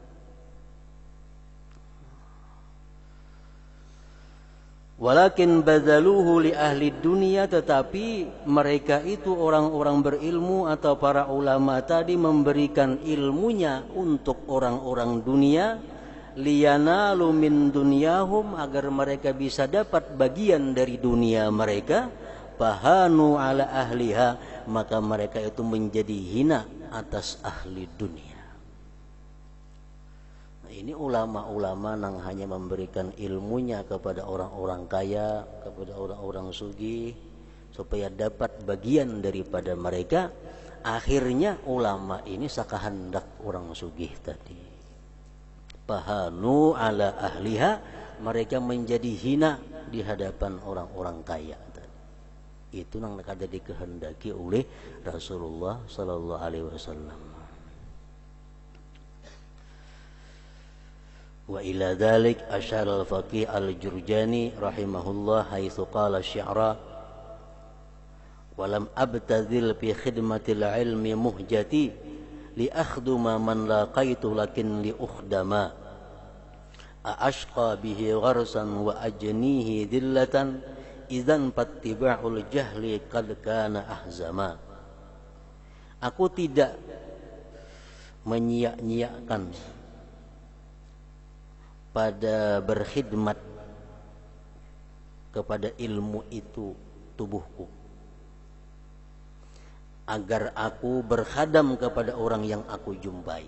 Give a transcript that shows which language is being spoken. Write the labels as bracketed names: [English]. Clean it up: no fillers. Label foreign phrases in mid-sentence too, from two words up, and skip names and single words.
[Arabic] ولكن بذلوه لأهل الدنيا, [Indonesian] tetapi mereka itu orang-orang berilmu atau para ulama tadi memberikan ilmunya untuk orang-orang dunia, [Arabic] لينالوا من دنياهم, [Indonesian] agar mereka bisa dapat bagian dari dunia mereka, [Arabic] فهانوا على أهلها, [Indonesian] maka mereka itu menjadi hina atas ahli dunia. Ini ulama-ulama yang hanya memberikan ilmunya kepada orang-orang kaya, kepada orang-orang sugih, supaya dapat bagian daripada mereka. Akhirnya ulama ini sakahandak orang sugih tadi. [Arabic] فهانوا على أهلها, [Indonesian] mereka menjadi hina di hadapan orang-orang kaya tadi. Itu yang ada dikehendaki oleh Rasulullah [Arabic] صلى الله عليه وسلم. وإلى ذلك أشار الفقيه الجرجاني رحمه الله حيث قال شعرا ولم أبتذل في خدمة العلم مهجتي لأخدم من لاقيت لكن لأخدما أأشقى به غرسا وأجنيه ذلة إذا فاتباع الجهل قد كان أحزما. [Indonesian] Aku tidak menyia-nyiakan pada berkhidmat kepada ilmu itu tubuhku, agar aku berkhadam kepada orang yang aku jumpai.